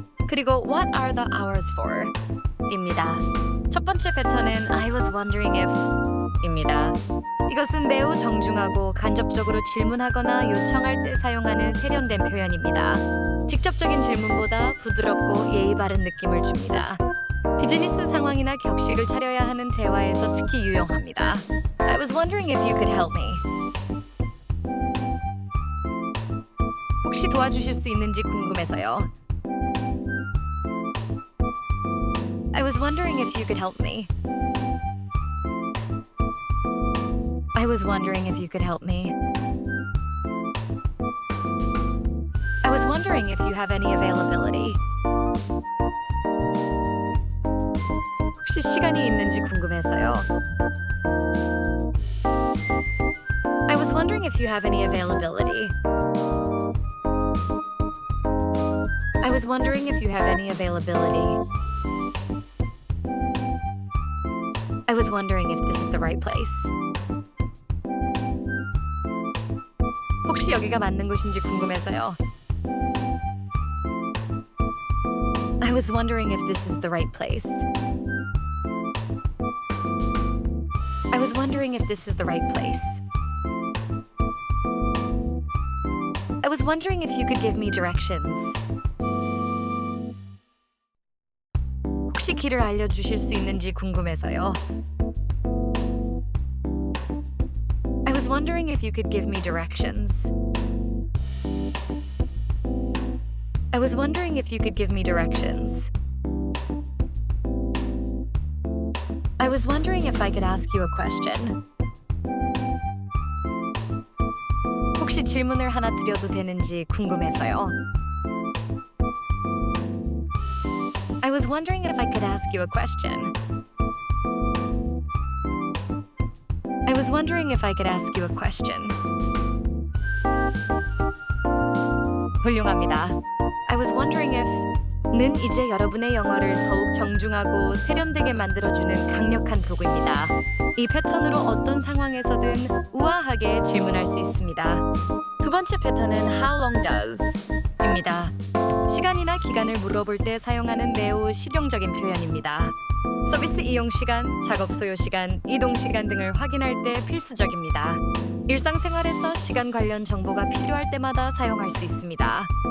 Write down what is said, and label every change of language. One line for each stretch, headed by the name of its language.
Korean: 그리고
English: what are the hours for?
Korean: 입니다. 첫 번째 패턴은
English: I was wondering if
Korean: 입니다. 이것은 매우 정중하고 간접적으로 질문하거나 요청할 때 사용하는 세련된 표현입니다. 직접적인 질문보다 부드럽고 예의 바른 느낌을 줍니다. 비즈니스 상황이나 격식을 차려야 하는 대화에서 특히 유용합니다.
English: I was wondering if you could help me.
Korean: 혹시 혹시 도와주실 수 있는지 궁금해서요.
English: I was wondering if you could help me. I was wondering if you could help me. I was wondering if you have any availability.
Korean: 혹시 시간이 있는지 궁금해서요.
English: I was wondering if you have any availability. I was wondering if you have any availability. I was wondering if this is the right place.
Korean: 혹시 여기가 맞는 곳인지 궁금해서요.
English: I was wondering if this is the right place. I was wondering if this is the right place. I was wondering if you could give me directions.
Korean: 혹시 길을 알려주실 수 있는지 궁금해서요.
English: I was wondering if you could give me directions. I was wondering if you could give me directions. I was wondering if I could ask you a question.
Korean: 혹시 질문을 하나 드려도 되는지 궁금해서요.
English: I was wondering if I could ask you a question. I was wondering if I could ask you a question.
Korean: 훌륭합니다.
English: I was wondering if
Korean: 는 이제 여러분의 영어를 더욱 정중하고 세련되게 만들어주는 강력한 도구입니다. 이 패턴으로 어떤 상황에서든 우아하게 질문할 수 있습니다. 두 번째 패턴은
English: How long does?
Korean: 입니다. 시간이나 기간을 물어볼 때 사용하는 매우 실용적인 표현입니다. 서비스 이용 시간, 작업 소요 시간, 이동 시간 등을 확인할 때 필수적입니다. 일상생활에서 시간 관련 정보가 필요할 때마다 사용할 수 있습니다.